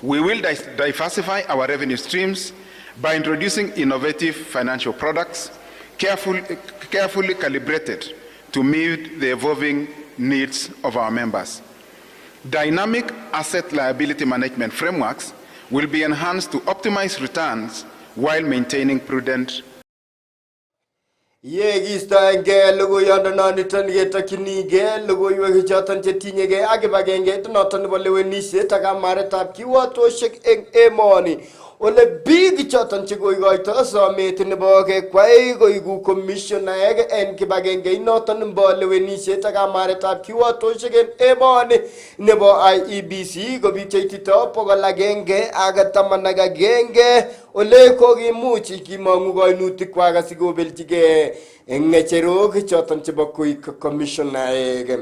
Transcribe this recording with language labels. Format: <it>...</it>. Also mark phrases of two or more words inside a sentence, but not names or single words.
<en>We will diversify our revenue streams by introducing innovative financial products, carefully calibrated to meet the evolving needs of our members. Dynamic asset liability management frameworks will be enhanced to optimize returns while maintaining prudent.</en> <kln>Yegistoenge logoyondononiton yetokyinige logoiwek choton chetinyege ak kibagengeit noton nebo lewenisiet ak kamaretab kiwatoshek eng emoni. Ole big choton chekoikoito somet nebo kekwai koigu commissioner en kibagengeit noton nebo lewenisiet ak kamaretab kiwatoshek en emoni nebo IEBC ko biik cheitito 111 ole kokimuch kimong'u koinutikwak asikobelchige ng'echerok choton chebo koik commissioner.</kln>